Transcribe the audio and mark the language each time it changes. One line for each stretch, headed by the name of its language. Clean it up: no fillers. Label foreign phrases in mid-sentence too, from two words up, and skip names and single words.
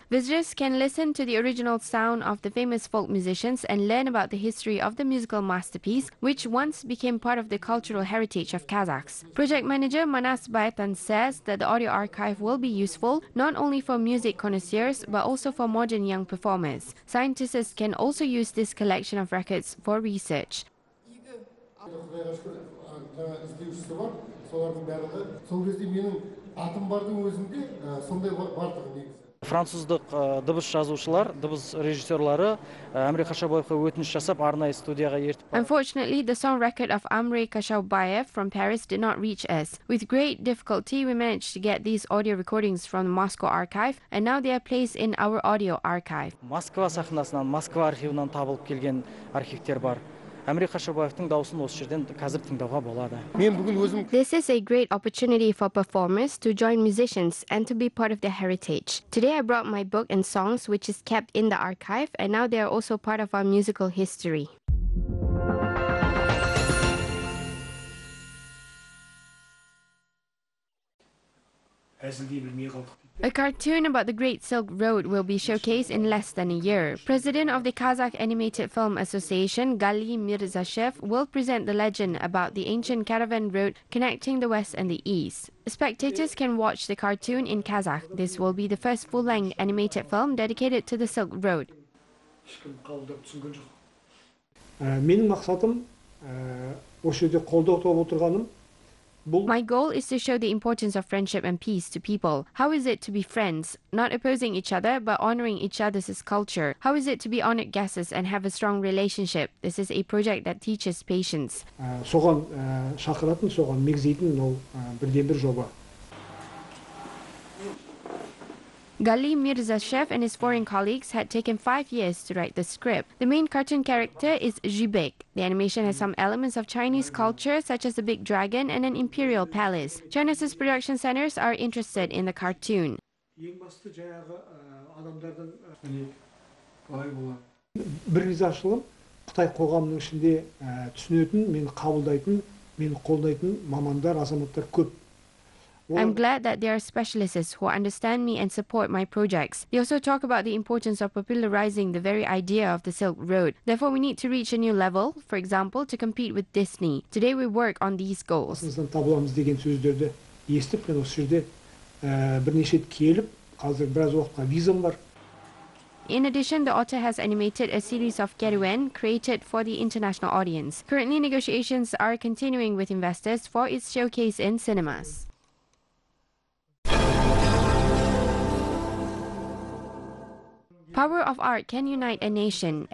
English: Visitors can listen to the original sound of the famous folk musicians and learn about the history of the musical masterpiece, which once became part of the cultural heritage of Kazakhs. Project manager Manas Bayatan says that the audio archive will be useful not only for music connoisseurs but also for modern young performers. Scientists can also use this collection of records for research.
Kazakh: Француздық дыбыс жазушылар, дыбыс режиссерлары Амре Қашаубаевқа өтініш жасап, арнайы студияға ертіп.
English: Unfortunately, the song record of Amre Kashaubayev from Paris did not reach us. With great difficulty, we managed to get these audio recordings from the Moscow archive, and now they are placed in our audio archive.
Kazakh: Москва сахнасынан, Москва архивынан табылып келген архивтер бар. Амре Қашаубаевтың дауысын осы жерден қазір тыңдауға болады.
English: This is a great opportunity for performers to join musicians and to be part of their heritage. Today I brought my book and songs, which is kept in the archive, and now they are also part of our musical history. A cartoon about the Great Silk Road will be showcased in less than a year. President of the Kazakh Animated Film Association, Joly Mirzashev, will present the legend about the ancient caravan road connecting the West and the East. Spectators can watch the cartoon in Kazakh. This will be the first full-length animated film dedicated to the Silk Road.
Kazakh: Менің мақсатым осы жерде қолдау тауып отырғаным.
English: My goal is to show the importance of friendship and peace to people. How is it to be friends, not opposing each other, but honoring each other's culture? How is it to be honored guests and have a strong relationship? This is a project that teaches patience.
Kazakh: Соған шақыратын, соған мегзейтін ол бірден-бір жоба.
English: Joly Mirzashev and his foreign colleagues had taken 5 years to write the script. The main cartoon character is Jibek. The animation has some elements of Chinese culture, such as a big dragon and an imperial palace. China's production centers are interested in the cartoon.
Kazakh: Бір ризашылығым, Қытай қоғамының ішінде түсінетін, мені қабылдайтын, мені қолдайтын мамандар, азаматтар көп.
English: I'm glad that there are specialists who understand me and support my projects. They also talk about the importance of popularizing the very idea of the Silk Road. Therefore, we need to reach a new level, for example, to compete with Disney. Today, we work on these goals.
Kazakh: Табыламыз деген сөздерді естіп, мен осы жерде бірнеше рет келіп, қазір біраз уақытқа визам бар.
English: In addition, the author has animated a series of Keruen created for the international audience. Currently, negotiations are continuing with investors for its showcase in cinemas. Power of art can unite a nation.